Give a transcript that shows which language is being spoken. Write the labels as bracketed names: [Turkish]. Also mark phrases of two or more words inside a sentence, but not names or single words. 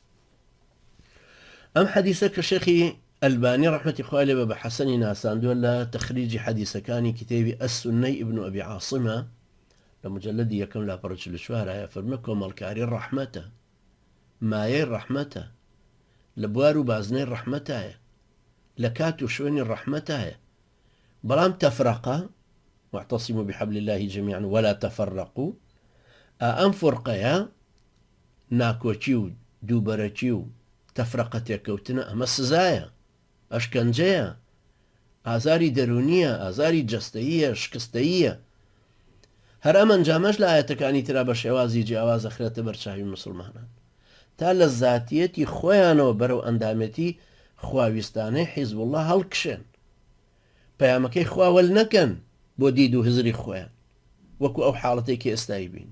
[Central Kurdish] ئەم حەدیثە کە شێخی ئەلبانی ڕەحمەتی خوای لێبێ بە حەسەنی ناساندووە لە تەخریجی حەدیثەکانی کتێبی ئەسسونەی ئیبن ئەبی عاصمە لە مجەلەدی یەکەم لا 44 فەرمێ کۆمەڵکاری ڕەحمەتە، مایەی ڕەحمەتە، لە بوار و بازنەی ڕەحمەتایە، لە کات و شوێنی ڕەحمەتایە. بەڵام تەفرەقە [Arabic] واعتصموا بحبل الله جميعا ولا تفرقوا [Central Kurdish] ئەم فورقەیە ناکۆچی و دووبەرەکی و تەفرەقە تێکەوتنە ئەمە سزایە، ئەشکەنجەیە، ئازاری دەرونیە، ئازاری جەستەییە، شکستەییە. هەر ئەم ئەنجامەش لە ئاەتەکانی ترا بە شێوازی جیاواز ئەخرێتە بەرچاوی مسلمانان تا لە زاتیەتی خۆیانەوە بەرەو ئەندامەتی خواویستانەی حیزب الله هەڵکشێن، پەیامەکەی خواوەل نەکەن بۆ دید و هزری خۆیان، وەکو ئەو حاڵەتێکی ئێستایی بینی.